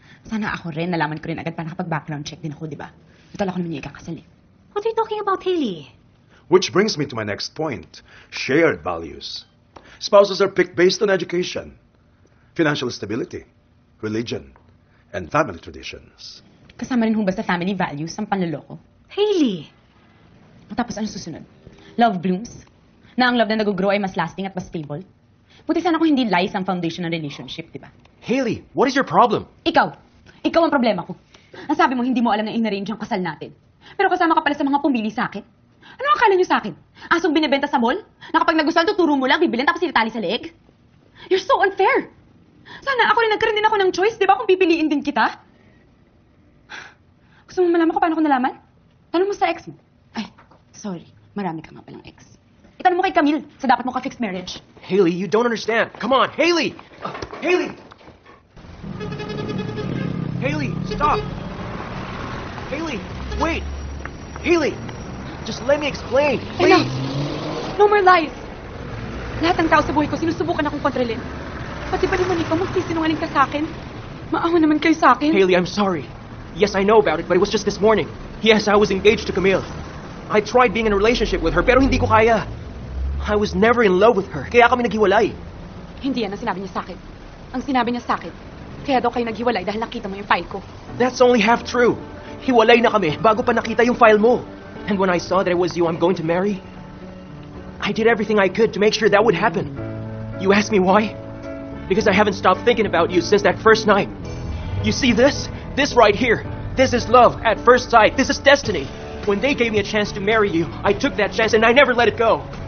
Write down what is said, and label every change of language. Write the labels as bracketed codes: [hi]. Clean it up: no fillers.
[tl] Sana ako rin, nalaman ko rin agad para nakapag-background check din ako, di ba? Total ako naman yung ikakasal eh. [en] What are you talking about, Hailey? Which brings me to my next point, shared values. Spouses are picked based on education, financial stability, religion, and family traditions. [tl] Kasama rin ho ba sa family values ang panloloko? Hailey! Tapos ano susunod? [en] Love blooms? [tl] Na ang love na nag-grow ay mas lasting at mas stable? Buti sana kung hindi lies ang foundation ng relationship, di ba? [en] Hailey, what is your problem? [tl] Ikaw! Ikaw ang problema ko. Ang sabi mo, hindi mo alam na in-arrange ang kasal natin. Pero kasama ka pala sa mga pumili sa akin. Ano ang akala niyo sa akin? Asong binibenta sa mall? Na kapag nagustuhan, tuturo mo lang, bibilin tapos sinitali sa leeg? [en] You're so unfair! [tl] Sana ako rin nagkaroon din ako ng choice, di ba, kung pipiliin din kita? Gusto mo malaman ko paano ko nalaman? Tanong mo sa ex mo. Ay, sorry. Marami ka nga palang ex. Itanong mo kay Camille sa dapat mo ka-fixed marriage. [en] Hailey, you don't understand. Come on, Hailey! Hailey! Hailey, stop! Hailey, wait! Hailey! Just let me explain, please! Enough! No more lies! [tl] Lahat ng tao sa buhay ko, sinusubukan akong kontrolin. Pati ba naman ikaw magsisinungaling ka sa akin? Maawa naman kayo sa akin. [en] Hailey, I'm sorry. Yes, I know about it, but it was just this morning. Yes, I was engaged to Camille. I tried being in a relationship with her, [tl] pero hindi ko kaya. [en] I was never in love with her, [tl] kaya kami naghiwalay. Hindi yan ang sinabi niya sa akin. Ang sinabi niya sa akin, kaya daw kayo naghiwalay dahil nakita mo yung file ko. [en] That's only half true. [tl] Hiwalay na kami bago pa nakita yung file mo. [en] And when I saw that it was you I'm going to marry, I did everything I could to make sure that would happen. You ask me why? Because I haven't stopped thinking about you since that first night. You see this? This right here. This is love at first sight. This is destiny. When they gave me a chance to marry you, I took that chance and I never let it go.